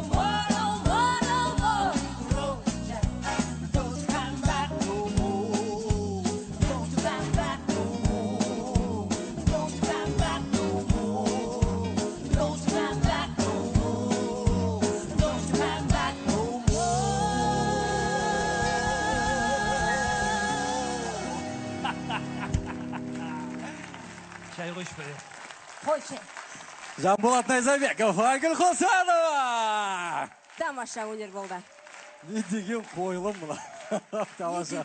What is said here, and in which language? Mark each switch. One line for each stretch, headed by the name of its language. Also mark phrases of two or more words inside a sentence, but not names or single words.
English: It's a road, Jack. Don't you come back no more. Don't you come back no more. Don't you come back no more. Don't you come back no more. Don't you come back no more.
Kazakh: Шай қойшы бәле. Қойшы. Жанболат Найзабеков, Айгүл Қосанова. Тамаша өнер болды. Не деген қойылым мұна. Тамаша.